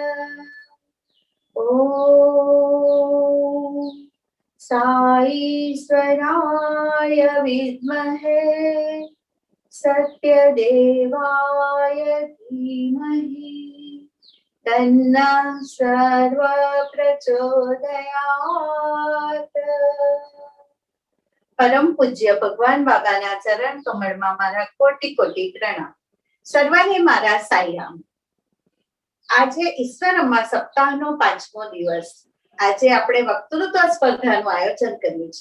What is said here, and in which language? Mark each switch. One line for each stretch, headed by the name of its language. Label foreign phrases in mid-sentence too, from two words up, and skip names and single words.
Sanskrit: ॐ साईश्वराय विद्महे सत्यदेवाय धीमहि तन्नः सर्वः प्रचोदयात्।
Gujarati: પરમ પૂજ્ય ભગવાન બાબાના ચરણ કમળમાં મારા કોટી કોટી પ્રણામ. સર્વને મારા સાઈરામ. આજે ઈશ્વર અમ્મા સપ્તાહનો 5મો દિવસ. આજે આપણે વક્તૃત્વ સ્પર્ધાનું આયોજન કર્યું છે.